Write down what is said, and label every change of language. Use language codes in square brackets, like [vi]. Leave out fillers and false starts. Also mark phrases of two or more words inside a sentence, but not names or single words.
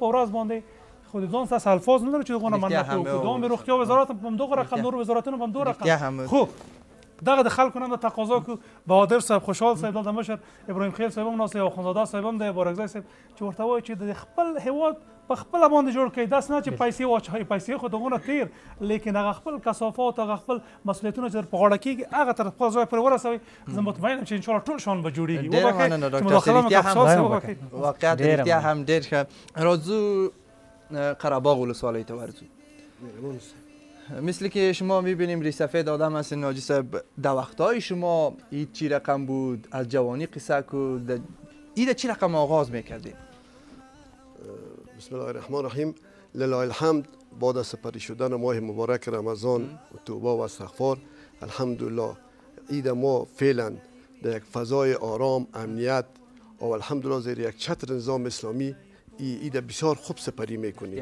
[ps] په ورځ باندې خود ځان سره الفاظ نه لري چې دغه من نه کوو دوام روغتیا وزارت هم دغه رقم نور وزارتونه هم دغه رقم خو دغه د خلکو نه تقاضا کو بهادر صاحب خوشحال صاحب دلته مشر ابراهیم خیل صاحب هم ناصر اخوندزاده صاحب هم د بارګزی صاحب چې ورته وایي چې د خپل هیواد په خپل باندې جوړ کړي داس نه چې پیسې واچوي پیسې خو دغه تیر لیکن هغه خپل کثافات هغه خپل مسؤلیتونه چې په غاړه کېږي هغه تر خپل ځای پر ورسوي زه مطمئنم چې [ar] ان شاء الله [ps] ټول شان به جوړیږي واقعیت رښتیا هم ډېر ښه راځو قره‌باغ ولسوالۍ ته ورځو [fa] مثل که شما میبینیم ریسفید آدم هستین ناجی صاحب در وقتهای شما این چی رقم بود از جوانی قصه کو ایده چی رقم آغاز میکردین؟ [ar] بسم الله الرحمن الرحیم. لله الحمد. [fa] بعد از سپری شدن ماه مبارک رمضان و توبه و استغفار، الحمدلله عید ما فعلا در یک فضای آرام، امنیت و الحمدلله زیر یک چتر نظام اسلامی عید بسیار خوب سپری میکنیم.